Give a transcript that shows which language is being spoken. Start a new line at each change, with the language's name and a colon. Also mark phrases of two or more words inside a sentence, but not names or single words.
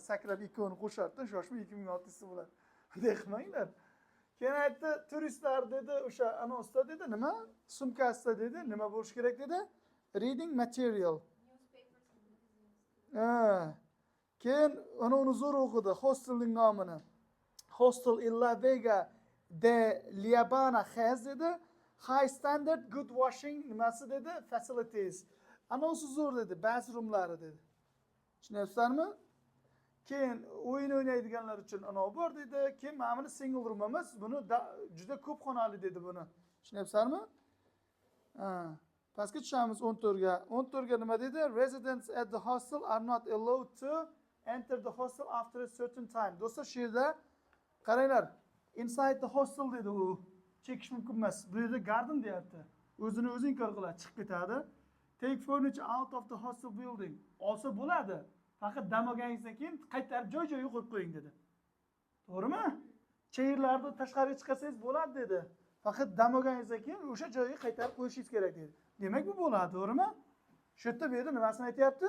Uzbek: Sakrab ikkovini qo'shardi, shoshma 2600 ta bo'ladi. Bunday qilmanglar. Keyin aytdi, turistlar dedi, o'sha anonsda dedi, nima? Sumkasida dedi, nima bo'lish kerak dedi?
English: Reading material.
Uzbek: Keyin uni zo'r o'qidi, hostelning nomini.
English: Hostel in La Vega de Liabana has dedi. High standard good washing
Uzbek: nimasi dedi?
English: Facilities.
Uzbek: Anonsi zo'r dedi, bathroomlari dedi. Tushunyapsizlarmi? Keyin o'yin o'ynaydiganlar uchun anov bor dedi. Keyin mana buni
English: single room
Uzbek: emas, buni juda ko'p xonali dedi buni. Tushunyapsizlarmi? Pastga tushamiz 14 ga. 14 ga nima dedi?
English: Residents at the hostel are not allowed to enter the hostel after a certain time.
Uzbek: Do'stlar, shu yerda qaranglar.
English: Inside the hostel
Uzbek: dedi u. Chekish mumkin emas. Bu yerda garden deyapti. O'zini o'zi inkor qiladi, chiqib ketadi.
English: Take furniture out of the hostel building.
Uzbek: Olsa bo'ladi. Faqat dam olganingizdan keyin qaytarib joy-joyiga qo'yib qo'ying dedi. To'g'rimi? Chayirlarni tashqariga chiqarsangiz bo'ladi dedi. Faqat dam olganingizdan keyin o'sha joyga qaytarib qo'yishingiz kerak dedi. Demak bu bo'ladi, to'g'rimi? Shu yerda bu yerda nimasini aytayapti?